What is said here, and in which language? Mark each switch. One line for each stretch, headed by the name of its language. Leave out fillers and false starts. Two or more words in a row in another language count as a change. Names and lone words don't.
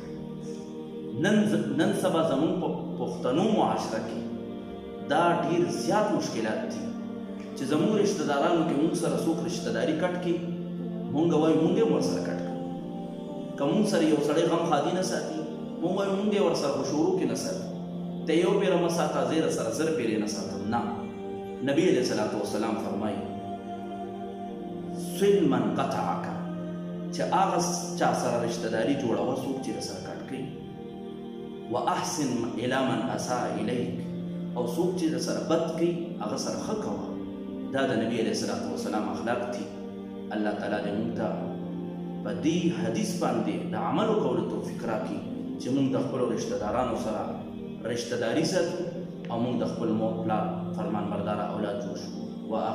Pashto: نن سبا زموږ په پښتنو معاشره کې دا ډېر زیات مشکلات دي چې زموږ رشته دارانو کې موږ سره څوک رشته داري کټ کړي، موږ وایو موږ یې ورسره کټ کړو. که موږ سره یو سړی غم خادي نه ساتي، موږ وایو موږ یې ورسره په شروع کې نه ساتي. ته یو پیره مه ساته، زه یې سره زر پیرې نه ساتم. نه، نبی
Arabic: علیه الصلاة والسلام
Pashto: فرمایي:
Arabic: صل من قطعک،
Pashto: چې هغه چا سره رشته داري جوړوه څوک چې درسره کټ کوي.
Arabic: واحسن الی من اساء الیک،
Pashto: او څوک چې درسره بد کوي هغه سره ښه کوه. دا د نبی
Arabic: علیه الصلاة والسلام
Pashto: اخلاق دي. الله تعالی دې موږ ته په دې حدیث باندې د عملو کولو توفیق راکړي چې موږ د خپلو رشته دارانو سره رشته داري ساتو او موږ د خپل مور پلار فرمان برداره اولاد جوړ شو.